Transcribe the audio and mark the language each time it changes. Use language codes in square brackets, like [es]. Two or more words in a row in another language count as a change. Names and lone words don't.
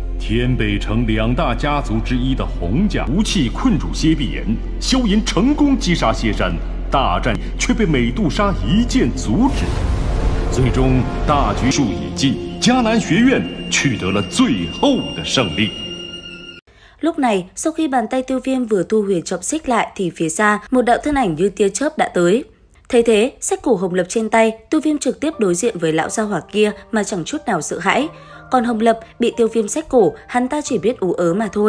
[zh] 天北城2大家族之一的洪家武器困住谢必言，萧炎成功击杀谢山，大战却被美杜莎一剑阻止。最终大局数已尽，迦南学院取得了最后的胜利。 [vi] Lúc này, sau khi bàn tay Tiêu Viêm vừa thu huyền trọng xích lại thì phía xa, một đạo thân ảnh như tia chớp đã tới. Thấy thế, xách cổ Hồng Lập trên tay, Tiêu Viêm trực tiếp đối diện với lão gia hỏa kia mà chẳng chút nào sợ hãi. Còn Hồng Lập bị Tiêu Viêm xách cổ, hắn ta chỉ biết ú ớ mà thôi.